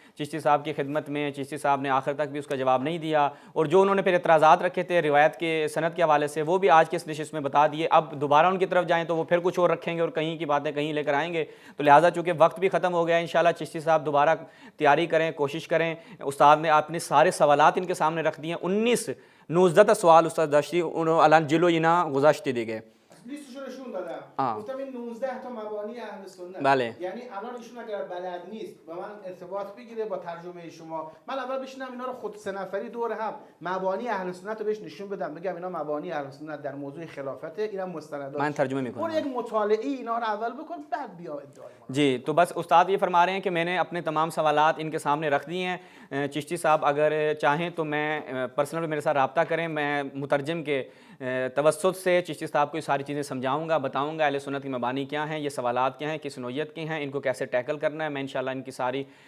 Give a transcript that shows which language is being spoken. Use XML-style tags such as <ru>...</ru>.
<ur>چشتی صاحب کی خدمت میں، چشتی صاحب نے آخر تک بھی اس کا جواب نہیں دیا، اور جو انہوں نے پھر اعتراضات رکھے تھے روایت کے سند کے حوالے سے وہ بھی آج کے اس نشست میں بتا دیے۔ اب دوبارہ ان کی طرف جائیں تو وہ پھر کچھ اور رکھیں گے اور کہیں کی باتیں کہیں لے کر آئیں گے، تو لہٰذا چونکہ وقت بھی ختم ہو گیا ہے، انشاءاللہ چشتی صاحب دوبارہ تیاری کریں، کوشش کریں۔ استاد نے اپنے سارے سوالات ان کے سامنے رکھ دیے،</ur> <fa>19 سوال استاد داشتی اونو الان جلو اینا گذاشته دیگه. لیستشو نشون دادم، گفتم این 19 تا مبانی اهل سنت. بله. یعنی الان ایشون اگر بلد نیست با من ارتباط بگیره با ترجمه شما، من اول بشینم اینا رو خود سه نفری دور هم مبانی اهل سنت رو بهش نشون بدم، بگم اینا مبانی اهل سنت در موضوع خلافته، اینم مستندات. من ترجمه میکنم. اور یک مطالعه اینا رو اول بکن بعد بیا ادعای ما.</fa> <ur>جی، تو بس استاد یہ فرما رہے ہیں کہ میں نے اپنے تمام سوالات ان کے سامنے رکھ دیے ہیں۔ چشتی صاحب اگر چاہیں تو میں پرسنل میرے ساتھ رابطہ کریں، میں مترجم کے توسط سے چشتی صاحب کو یہ ساری چیزیں سمجھاؤں گا، بتاؤں گا اہل سنت کی مبانی کیا ہیں، یہ سوالات کیا ہیں، کس نوعیت کے ہیں، ان کو کیسے ٹیکل کرنا ہے۔ میں انشاءاللہ ان کی ساری</ur>